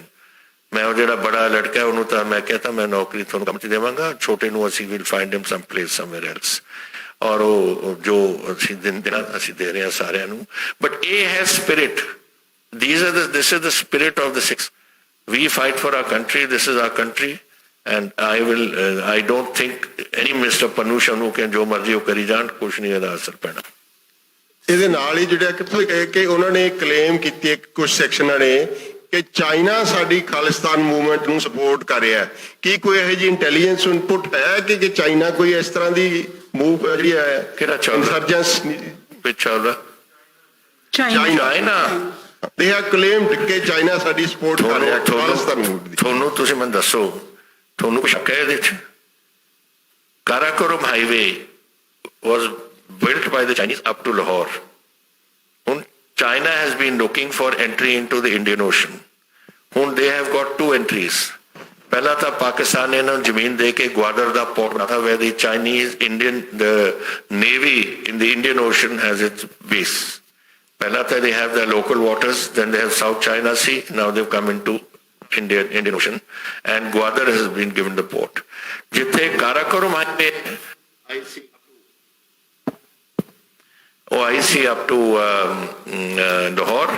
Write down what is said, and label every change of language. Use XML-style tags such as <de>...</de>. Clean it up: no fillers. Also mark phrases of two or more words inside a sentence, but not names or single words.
<pa>ਮੈਂ ਉਹ ਜਿਹੜਾ ਬੜਾ ਲੜਕਾ ਉਹਨੂੰ ਤਾਂ ਮੈਂ ਕਹਿਤਾ ਮੈਂ ਨੌਕਰੀ ਤੁਹਾਨੂੰ ਕੰਮ 'ਚ ਦੇਵਾਂਗਾ, ਛੋਟੇ ਨੂੰ ਅਸੀਂ</pa> <en>will find him some place somewhere else.</en> <pa>ਔਰ ਉਹ ਜੋ ਅਸੀਂ ਅਸੀਂ ਦੇ ਰਹੇ ਹਾਂ ਸਾਰਿਆਂ ਨੂੰ।</pa> <en>ਬਟ</en> <pa>ਇਹ ਹੈ</pa> <en>ਸਪਿਰਿਟ। This is the spirit of the Sikhs. We fight for our country. This is our country and I don't think any ਮਿਸਟਰ ਪੰਨੂ ਸ਼ੰਨੂ</en> <pa>ਕਿ ਜੋ ਮਰਜ਼ੀ ਉਹ ਕਰੀ ਜਾਣ, ਕੁਛ ਨਹੀਂ ਇਹਦਾ ਅਸਰ ਪੈਣਾ। ਇਹਦੇ ਨਾਲ ਹੀ ਜਿਹੜਾ ਕਿੱਥੋਂ ਕਿ ਉਹਨਾਂ ਨੇ ਕਲੇਮ ਕੀਤੀ ਕੁਝ ਸੈਕਸ਼ਨਾਂ ਨੇ ਕਿ ਚਾਈਨਾ ਸਾਡੀ ਖਾਲਿਸਤਾਨ ਮੂਵਮੈਂਟ ਨੂੰ ਸਪੋਰਟ ਕਰ ਰਿਹਾ ਹੈ। ਕੀ ਕੋਈ ਇਹੋ ਜਿਹੀ ਇੰਟੈਲੀਜੈਂਸ ਇਨਪੁਟ ਹੈ ਕਿ ਚਾਈਨਾ ਕੋਈ ਇਸ ਤਰ੍ਹਾਂ ਦੀ ਮੂਵ ਜਿਹੜੀ ਹੈ ਕਿਹੜਾ ਇੰਸਰਜੈਂਸ ਵਿੱਚ ਚੱਲਦਾ? ਚਾਈਨਾ</pa> <en>they have claimed</en> <pa>ਕਿ ਚਾਈਨਾ ਸਾਡੀ ਸਪੋਰਟ ਕਰ ਰਿਹਾ ਖਾਲਿਸਤਾਨ ਮੂਵਮੈਂਟ ਦੀ। ਤੁਹਾਨੂੰ ਤੁਸੀਂ ਮੈਨੂੰ ਦੱਸੋ, ਤੁਹਾਨੂੰ ਕੋਈ ਸ਼ੱਕ ਹੈ ਇਹਦੇ 'ਚ? ਕਾਰਾਕੋਰਮ ਹਾਈਵੇ</pa> <en>was built by the Chinese up to Lahore. ਹੁਣ China has been looking for entry into the Indian Ocean. ਹੁਣ they have got 2 entries.</en> <pa>ਪਹਿਲਾਂ ਤਾਂ ਪਾਕਿਸਤਾਨ ਨੇ ਇਹਨਾਂ ਨੂੰ ਜ਼ਮੀਨ ਦੇ ਕੇ ਗਵਾਦਰ ਦਾ ਪੋਰਟ ਬਣਾਤਾ</pa> <en>where the Chinese the Navy in the Indian Ocean has its base. Pehla they have their local waters, then they have South China Sea, now they've come into Indian Ocean, and Gwadar has been given the port. Jithe Karakoram I see up to Lahore.</en>